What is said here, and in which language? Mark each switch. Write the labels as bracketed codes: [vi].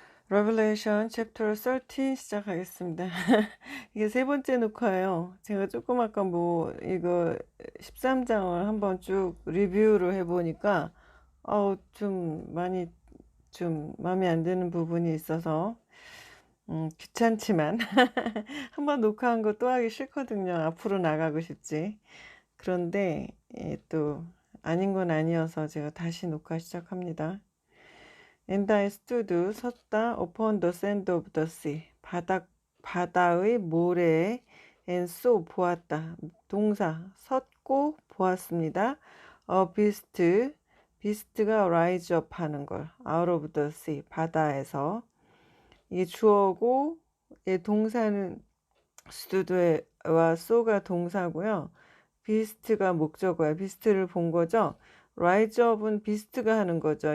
[ko] Revelation Chapter 13 시작하겠습니다. 이게 세 번째 녹화예요. 제가 조금 아까 이거 13장을 한번 쭉 리뷰를 해보니까 좀 많이 좀 마음에 안 드는 부분이 있어서 귀찮지만 한번 녹화한 거 또 하기 싫거든요. 앞으로 나가고 싶지. 그런데 또 아닌 건 아니어서 제가 다시 녹화 시작합니다. [en] And I stood 섰다 upon the sand of the sea [ko] 바다의 모래에 [en] and saw [ko] 보았다 동사 섰고 보았습니다. A beast가 rise up 하는 걸 [en] out of the sea [ko] 바다에서 이게 주어고 동사는 stood와 saw가 동사고요. beast가 목적어야. beast를 본 거죠. rise up은 beast가 하는 거죠.